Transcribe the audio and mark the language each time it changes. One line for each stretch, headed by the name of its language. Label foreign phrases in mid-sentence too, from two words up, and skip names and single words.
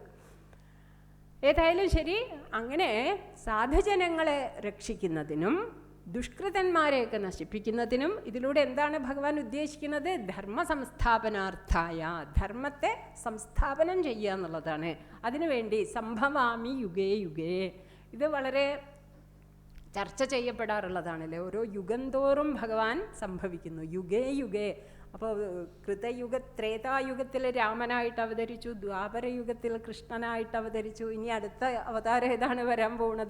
Malayalam: ഏതായാലും ശരി, അങ്ങനെ സാധുജനങ്ങളെ രക്ഷിക്കുന്നതിനും ദുഷ്കൃതന്മാരെയൊക്കെ നശിപ്പിക്കുന്നതിനും ഇതിലൂടെ എന്താണ് ഭഗവാൻ ഉദ്ദേശിക്കുന്നത്?
Sanskrit: ധർമ്മ സംസ്ഥാപനാർത്ഥായ,
Malayalam: ധർമ്മത്തെ സംസ്ഥാപനം ചെയ്യുക എന്നുള്ളതാണ്.
Sanskrit: അതിനുവേണ്ടി സംഭവാമി യുഗേ യുഗേ,
Malayalam: ഇത് വളരെ ചർച്ച ചെയ്യപ്പെടാറുള്ളതാണല്ലേ. ഓരോ യുഗം തോറും ഭഗവാൻ സംഭവിക്കുന്നു,
Sanskrit: യുഗേ യുഗേ.
Malayalam: അപ്പോൾ കൃതയുഗ ത്രേതായുഗത്തിൽ രാമനായിട്ട് അവതരിച്ചു, ദ്വാപരയുഗത്തിൽ കൃഷ്ണനായിട്ട് അവതരിച്ചു, ഇനി അടുത്ത അവതാരം ഏതാണ് വരാൻ പോകുന്നത്?